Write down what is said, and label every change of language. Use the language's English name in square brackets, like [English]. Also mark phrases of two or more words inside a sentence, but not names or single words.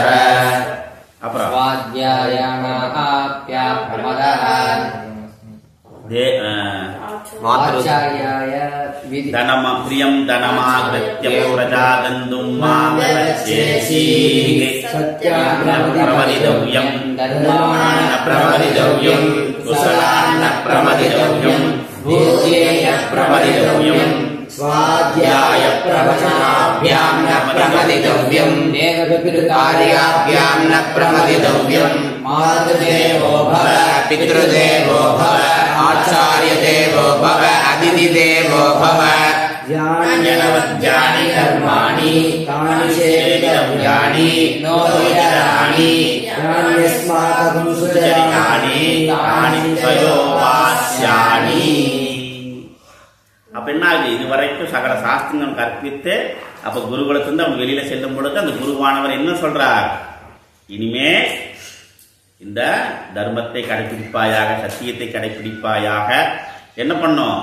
[Sanskrit] அப்புறம் प्रियं धनमाहृत्य प्रजातन्तुं प्रमदितव्यं प्रमदितव्यं कुशलान्न प्रमदितव्यम् பிரமதிதவ்யம் स्वाध्याय प्रवचनाभ्यां न प्रमदितव्यं कार्याभ्यां न प्रमदितव्यं मातृदेवो भव पितृदेवो भव आचार्यदेवो भव अतिथिदेवो भव ज्ञानवद्यानि कर्माणि तानि सेवितव्यानि नो विचराणि यान्यस्माकं सुचरितानि तानि त्वयोपास्यानि. [Tamil] அப்ப என்ன ஆகுது? இதுவரைக்கும் சகல சாஸ்திரங்கள் கற்பித்து அப்ப குருகுலத்திலிருந்து அவன் வெளியில செல்லும் பொழுது அந்த குருவானவர் என்ன சொல்றார்? இனிமே இந்த தர்மத்தை கடைபிடிப்பாயாக, சத்தியத்தை கடைபிடிப்பாயாக. என்ன பண்ணும்?